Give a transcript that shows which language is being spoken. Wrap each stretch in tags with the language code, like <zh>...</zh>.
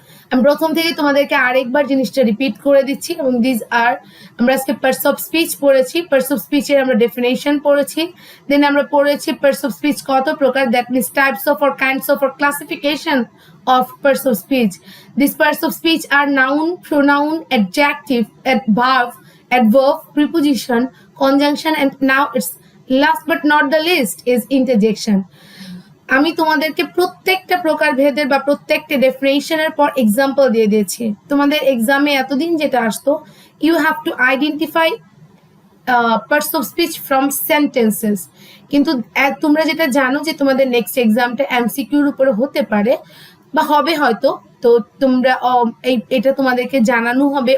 <bn>আমি প্রথম থেকে তোমাদেরকে আরেকবার জিনিসটা রিপিট করে দিচ্ছি। এবং দিস আর আমরা আজকে পার্টস অফ স্পিচ পড়েছি, পার্টস অফ স্পিচের আমরা ডেফিনেশন পড়েছি, দেন আমরা পড়েছি পার্টস অফ স্পিচ কত প্রকার,</bn> <en>That means types of or kinds of or classification of parts of speech. These parts of speech are noun, pronoun, adjective, adverb, preposition, conjunction, and now it's last but not the least is interjection.</en> <bn>আমি তোমাদেরকে প্রত্যেকটা প্রকার ভেদের বা প্রত্যেকটা ডেফিনেশনের পর example দিয়ে দিয়েছি। তোমাদের এক্সামে এতদিন যেটা আসতো,</bn> <en>You have to identify parts of speech from sentences.</en> <bn>কিন্তু তোমরা যেটা জানো যে তোমাদের নেক্সট এক্সামটা এমসিকিউর উপরে হতে পারে বা হবে হয়তো, তো তোমরা এটা তোমাদেরকে জানানো হবে।</bn>